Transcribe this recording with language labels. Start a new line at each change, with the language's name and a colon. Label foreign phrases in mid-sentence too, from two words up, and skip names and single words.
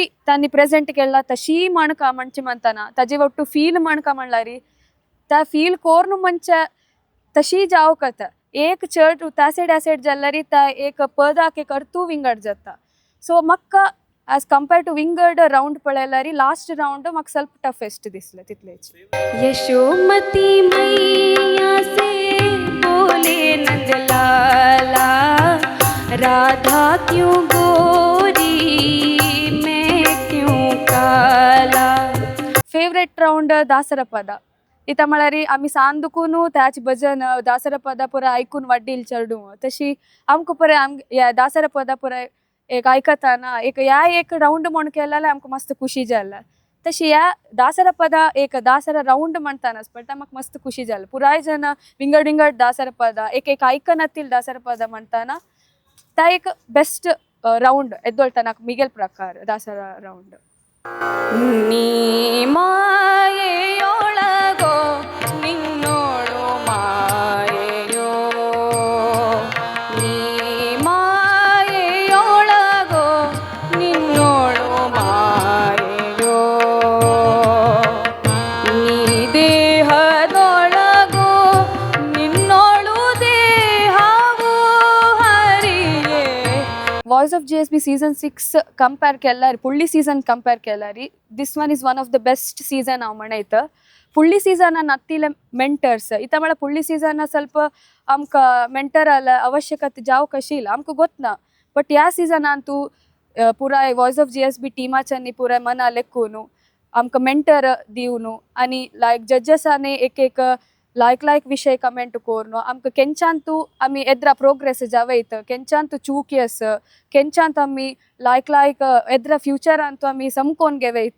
Konkani: तांणी प्रेजेंट केला तशी म्हणका म्हणचे म्हणटाना ताजे वट्टू फील म्हणका म्हणल्यार त्या फील कोर न्हू म्हणजे तशी जाव कथा एक चड ॲसेड जाल्यार त्या एक पदाक एक अर्थू विंगड जाता सो म्हाका
English: as compared to
Konkani: विंगड राउंड पळयल्यार
English: last round
Konkani: म्हाका स्वल्प टफेस्ट दिसलें तितलेच
Hindi: यशोमती मैया से बोले नंदलाला राधा क्यों गोरी मैं क्यों काला
English: favourite round
Konkani: दासरा पद इता म्हळ्यार आमी सांदुकून त्याच भजन दासरा पदा पुराय आयकून वाड्डील चेडू तशी आमकां पुराय दासरा पदा पुराय एक आयकताना एक राउंड म्हण केलें जाल्यार आमकां मस्त खुशी जाल्या तशी ह्या दासरा पदा एक दासरा राउंड म्हणटानाच पडटा म्हाका मस्त खुशी जालें पुराय जन विंगड दासरा पदा एक आयकनातील दासरा पदा म्हणटाना त्या एक
English: best round
Konkani: येदोळटा मिगेल प्रकार दासरा राउंड
Kannada: ನೀ ಮಾಯೆಯೊಳಗೋ ನಿನ್ನೋಳು ಮಾಯೆಯೋ ನೀ ಮಾಯೆಯೊಳಗೋ ನಿನ್ನೋಳು ಮಾಯೆಯೋ ನೀ ದೇಹದೊಳಗೋ ನಿನ್ನೋಳು ದೇಹವು ಹರಿಯೇ
Konkani: वॉयस ऑफ GSB सीझन 6 कंपेर केल्यार फुडली सीझन कंपेर केल्यार
English: this one is one of the best season
Konkani: हांव म्हणयता. फुडली सीझनान आत्तिले मेंटर्स इता म्हळ्यार फुडली सीझनान ಸ್ವಲ್ಪ आमकां मेंटराल आवश्यकता जाव कशी ಇಲ್ಲ आमकां ಗೊತ್ತನಾ. बट ह्या सीझनान तूं पुराय वॉयस ऑफ GSB टिमाच्यांनी पुराय मना लेखून आमकां मेंटर दिवन आनी लायक जजेसांनी एक लायक विषय कमेंट करून आमकां केंच्यान तूं आमी एद्रा प्रोग्रेस जावयत, केंच्यान तूं चूकियस, केंच्यान आमी लायक एद्रा फ्युचरान तूं आमी समकोन घेवयत.